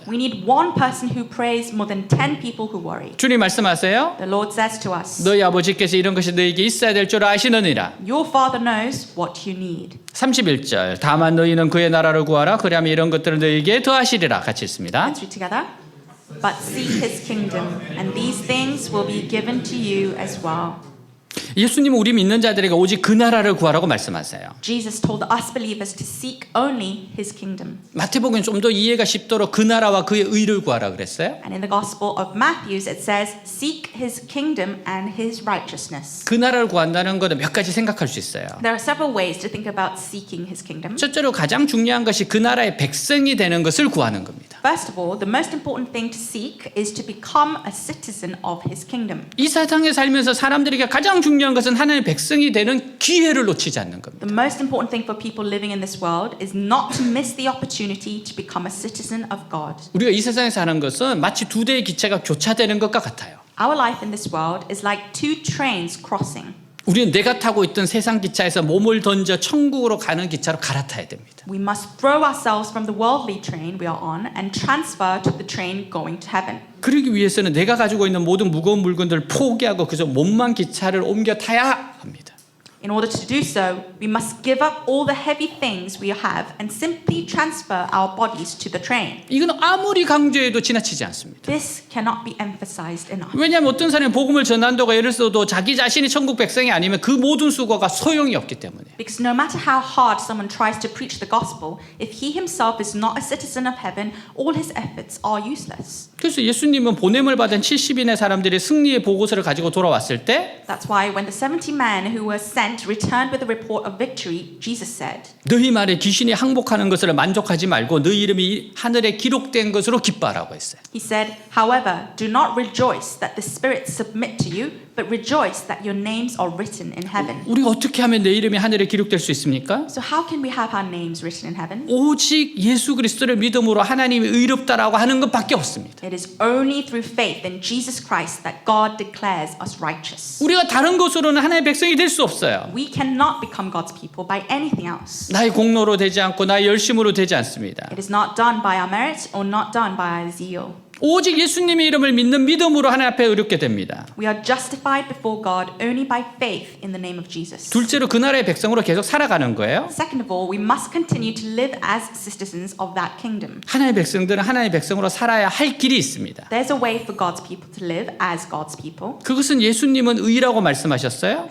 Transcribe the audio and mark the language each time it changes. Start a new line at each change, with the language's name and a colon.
English: We need one person who prays more than 10 people who worry.
Korean: 주님 말씀하세요.
English: The Lord says to us,
Korean: 너희 아버지께서 이런 것이 너희에게 있어야 될 줄 아시느니라.
English: your Father knows what you need.
Korean: 31절 다만 너희는 그의 나라를 구하라 그리하면 이런 것들을 너희에게 더하시리라. 같이 읽습니다.
English: Let's read together. But seek his kingdom, and these things will be given to you as well.
Korean: 예수님은 우리 믿는 자들에게 오직 그 나라를 구하라고 말씀하세요.
English: Jesus told us believers to seek only his kingdom.
Korean: 마태복음은 좀 더 이해가 쉽도록 그 나라와 그의 의를 구하라 그랬어요.
English: And in the Gospel of Matthew it says, seek his kingdom and his righteousness.
Korean: 그 나라를 구한다는 것은 몇 가지 생각할 수 있어요.
English: There are several ways to think about seeking his kingdom.
Korean: 첫째로 가장 중요한 것이 그 나라의 백성이 되는 것을 구하는 겁니다.
English: First of all, the most important thing to seek is to become a citizen of his kingdom.
Korean: 이 세상에 살면서 사람들에게 가장 중요한 것은 하나님의 백성이 되는 기회를 놓치지 않는 겁니다.
English: The most important thing for people living in this world is not to miss the opportunity to become a citizen of God.
Korean: 우리가 이 세상에 사는 것은 마치 두 대의 기차가 교차되는 것과 같아요.
English: Our life in this world is like two trains crossing.
Korean: 우리는 내가 타고 있던 세상 기차에서 몸을 던져 천국으로 가는 기차로 갈아타야 됩니다.
English: We must throw ourselves from the worldly train we are on and transfer to the train going to heaven.
Korean: 그러기 위해서는 내가 가지고 있는 모든 무거운 물건들을 포기하고 그저 몸만 기차를 옮겨 타야 합니다.
English: In order to do so, we must give up all the heavy things we have and simply transfer our bodies to the train.
Korean: 이건 아무리 강조해도 지나치지 않습니다.
English: This cannot be emphasized enough.
Korean: 왜냐하면 어떤 사람이 복음을 전한다고 애를 써도 자기 자신이 천국 백성이 아니면 그 모든 수고가 소용이 없기 때문에.
English: Because no matter how hard someone tries to preach the gospel, if he himself is not a citizen of heaven, all his efforts are useless.
Korean: 그래서 예수님은 보냄을 받은 70인의 사람들이 승리의 보고서를 가지고 돌아왔을 때
English: That's why when the 70 men who were sent returned with a report of victory, Jesus said,
Korean: 너희 말에 귀신이 항복하는 것을 만족하지 말고 너희 이름이 하늘에 기록된 것으로 기뻐하라고 했어요.
English: He said, however, do not rejoice that the spirits submit to you, but rejoice that your names are written in heaven.
Korean: 우리가 어떻게 하면 내 이름이 하늘에 기록될 수 있습니까?
English: So how can we have our names written in heaven?
Korean: 오직 예수 그리스도를 믿음으로 하나님이 의롭다라고 하는 것밖에 없습니다.
English: It is only through faith in Jesus Christ that God declares us righteous.
Korean: 우리가 다른 것으로는 하나님의 백성이 될 수 없어요.
English: We cannot become God's people by anything else.
Korean: 나의 공로로 되지 않고 나의 열심으로 되지 않습니다.
English: It is not done by our merit or not done by our zeal.
Korean: 오직 예수님의 이름을 믿는 믿음으로 하나님 앞에 의롭게 됩니다.
English: We are justified before God only by faith in the name of Jesus.
Korean: 둘째로 그 나라의 백성으로 계속 살아가는 거예요.
English: Second of all, we must continue to live as citizens of that kingdom.
Korean: 하나님의 백성들은 하나님의 백성으로 살아야 할 길이 있습니다.
English: There's a way for God's people to live as God's people.
Korean: 그것은 예수님은 의라고 말씀하셨어요.